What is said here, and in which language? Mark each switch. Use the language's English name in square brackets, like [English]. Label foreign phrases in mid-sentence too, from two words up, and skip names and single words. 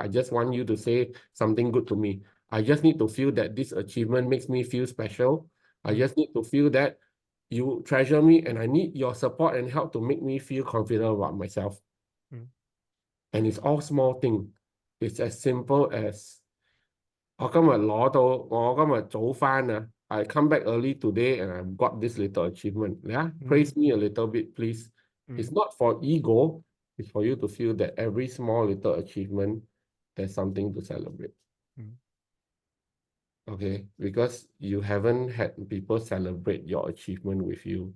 [English] I just want you to say something good to me. I just need to feel that this achievement makes me feel special. I just need to feel that you treasure me, and I need your support and help to make me feel confident about myself. And it's all small thing. It's as simple as [Cantonese] 我今日攞到，我今日早返啊 [English] I come back early today and I've got this little achievement. Yeah, praise me a little bit, please. It's not for ego. It's for you to feel that every small little achievement, there's something to celebrate. Okay, because you haven't had people celebrate your achievement with you.